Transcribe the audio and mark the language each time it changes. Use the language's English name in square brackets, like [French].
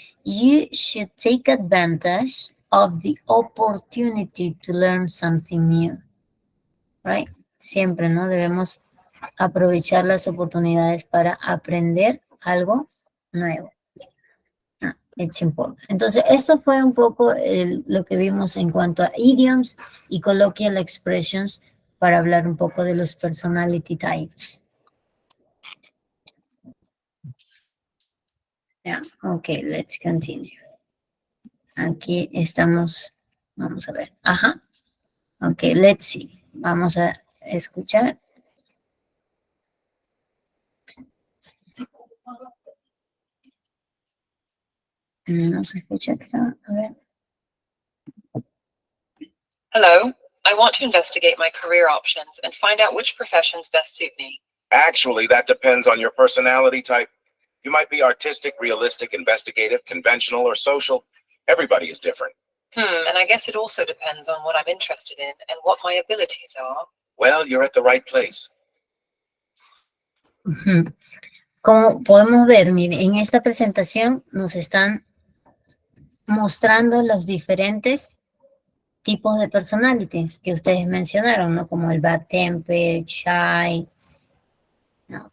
[English] You should take advantage of the opportunity to learn something new. Right? [Spanish] Siempre, ¿no? Debemos aprovechar las oportunidades para aprender algo nuevo. [English] It's important. [Spanish] Entonces, esto fue un poco lo que vimos en cuanto a idioms y colloquial expressions para hablar un poco de los personality types. [English] Yeah, okay, let's continue. [Spanish] Aquí estamos, vamos a ver, ajá. [English] Okay, let's see. [Spanish] Vamos a escuchar. No se escucha acá, a ver. [English] Hello, I want to investigate my career options and find out which professions best suit me. Actually, that depends on your personality type. You might be artistic, realistic, investigative, conventional, or social. Everybody is different. And I guess it also depends on what I'm interested in and what my abilities are. Well, you're at the right place. [Spanish] Como podemos ver, miren, en esta presentación nos están mostrando los diferentes tipos de personalities que ustedes mencionaron, ¿no? Como el bad temper, shy, ¿no?